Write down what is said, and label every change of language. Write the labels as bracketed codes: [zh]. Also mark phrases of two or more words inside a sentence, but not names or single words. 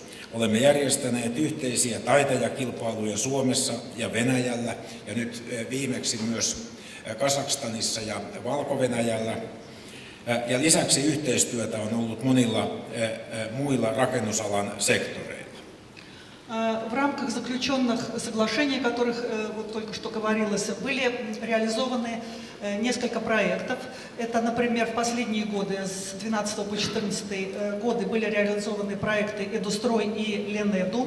[fi] Olemme järjestäneet yhteisiä taiteilijakilpailuja Suomessa ja Venäjällä ja nyt viimeksi myös Kazakstanissa ja Valko-Venäjällä. Ja lisäksi yhteistyötä on ollut monilla muilla rakennusalan sektoreilla. [ru] В рамках заключенных соглашений, о которых вот только что говорилось, были реализованы несколько проектов. Это, например, в последние годы, с 12 по 14 годы, были реализованы проекты «Эдустрой» и «Ленеду».